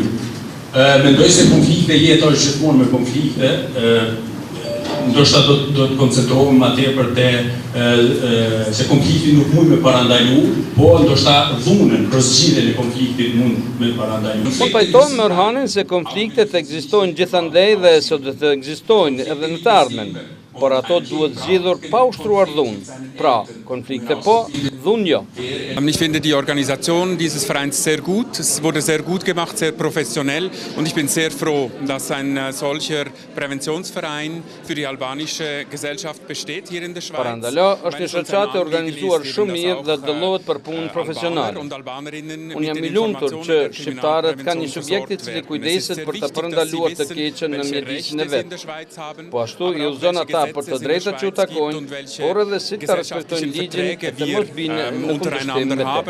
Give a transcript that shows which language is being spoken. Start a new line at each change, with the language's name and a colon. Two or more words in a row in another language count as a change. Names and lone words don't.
Albanian: Mendoj se konflikte jeton gjithmonë me konflikte, ndoshta do të koncentrohemi më tepër te se konflikti nuk mund me parandalu, po ndoshta dhunën, zgjidhjen e konfliktit mund me parandalu. Po pajtojmë me Orhanin se konfliktet ekzistojnë gjithandej dhe sot do të ekzistojnë edhe në të ardhmen, por ato duhet zgjidhur pa ushtruar dhunë. Pra, konflikte po, dhunë jo.
German: Ich finde die Organisation dieses Vereins sehr gut. Es wurde sehr gut gemacht, sehr professionell. Und ich bin sehr froh, dass ein solcher Präventionsverein für die albanische Gesellschaft besteht hier in der Schweiz.
Albanian: Parandalo është një shoqatë organizuar shumë mirë dhe dëllohet për punën profesionale. Unë jam i lumtur që shqiptarët kanë një subjekt i cili kujdeset për të parandaluar të keqen në mjedisin e vet. Po ashtu i udhëzon ata për të drejtat që u takojnë, por edhe si të respektojnë ligjin dhe mos binë në kundërshtim me të.